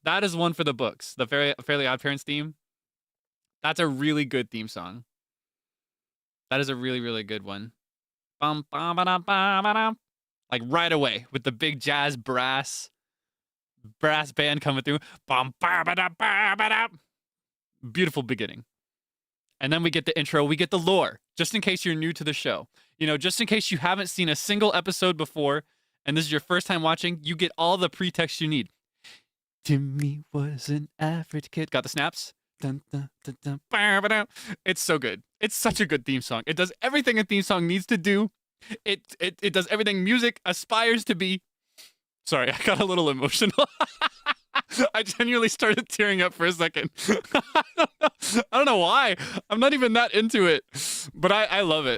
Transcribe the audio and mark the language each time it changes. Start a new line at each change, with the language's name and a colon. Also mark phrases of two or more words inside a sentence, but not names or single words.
English: That is one for the books. The Fairly Odd Parents theme. That's a really good theme song. That is a really, really good one. Bum, bum, ba-dum, ba-ba-dum. Like right away with the big jazz brass band coming through. Bum, ba-ba-dum, ba-ba-dum. Beautiful beginning. And then we get the intro, we get the lore, just in case you're new to the show. You know, just in case you haven't seen a single episode before, and this is your first time watching, you get all the pretext you need. Timmy was an average kid. Got the snaps? Dun, dun, dun, dun, ba-ba-dum. It's so good. It's such a good theme song. It does everything a theme song needs to do. It does everything music aspires to be. Sorry, I got a little emotional. I genuinely started tearing up for a second. I don't know why. I'm not even that into it, but I love it.